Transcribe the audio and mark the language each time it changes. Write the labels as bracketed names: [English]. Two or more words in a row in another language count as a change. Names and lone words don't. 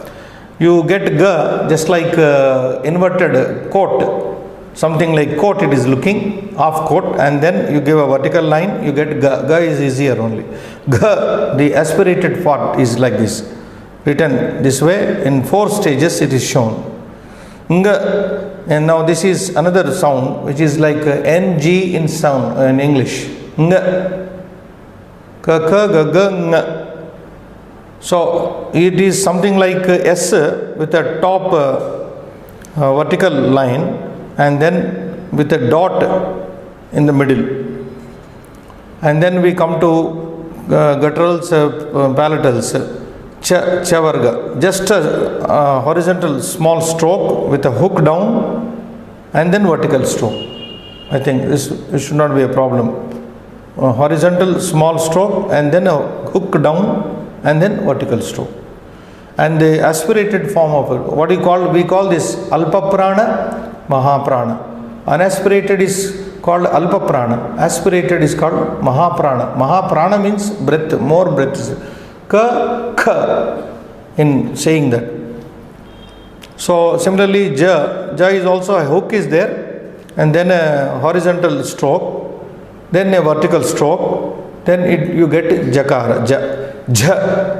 [English] You get ga just like inverted coat, something like coat it is looking, half coat, and then you give a vertical line, you get ga. Ga is easier only. Ga, the aspirated part is like this, written this way, in 4 stages it is shown. Nga, and now this is another sound which is like ng in sound in English. Nga, ka, ka, ga, ga, nga. So it is something like S with a top vertical line and then with a dot in the middle. And then we come to gutturals, palatals, cha, chavarga, just a horizontal small stroke with a hook down and then vertical stroke. I think this should not be a problem. Horizontal small stroke and then a hook down and then vertical stroke. And the aspirated form of it, what we call this [Sanskrit] alpa prana, [English] mahaprana. Unaspirated is called [Sanskrit] alpa prana, [English] aspirated is called mahaprana. Mahaprana means breath, more breath. Ka, ka, in saying that. So similarly, ja is also a hook is there, and then a horizontal stroke, then a vertical stroke, then you get jakara, ja.